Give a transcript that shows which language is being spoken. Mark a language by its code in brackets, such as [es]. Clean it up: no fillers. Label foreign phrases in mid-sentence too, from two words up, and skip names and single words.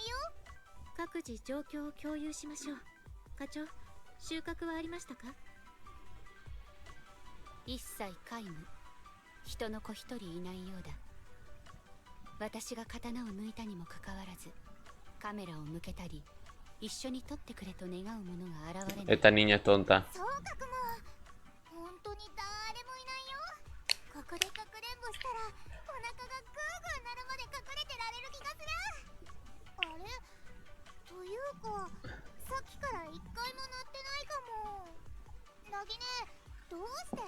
[ja] 各自状況を共有しましょう。課長、収穫はありましたか？一切皆無。人の子一人いないようだ。私が刀を抜いたにもかかわらず、カメラを向けたり、一緒に撮ってくれと願う者が現れない。 [es] Esta niña es tonta. [ja] 総角も本当に誰もいないよ。ここでかくれんぼしたらお腹がグーグー鳴るまで隠れてられる気がする。あれというか、さっきから一回も鳴ってないかも。なぎね、どうして？